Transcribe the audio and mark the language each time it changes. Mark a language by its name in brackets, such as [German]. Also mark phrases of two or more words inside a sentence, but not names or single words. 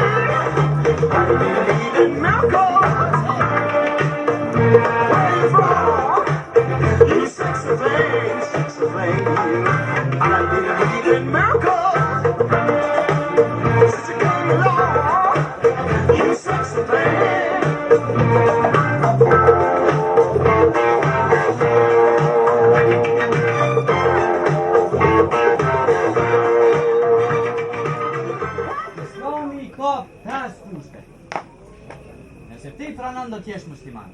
[English] I believe in miracles. Where you from? You sexy thing, sexy thing. I believe in miracles. Since you came along, you sexy thing. [Albanian] Islami ka 5 kushte. Nëse ti pranon do t'jesh musliman.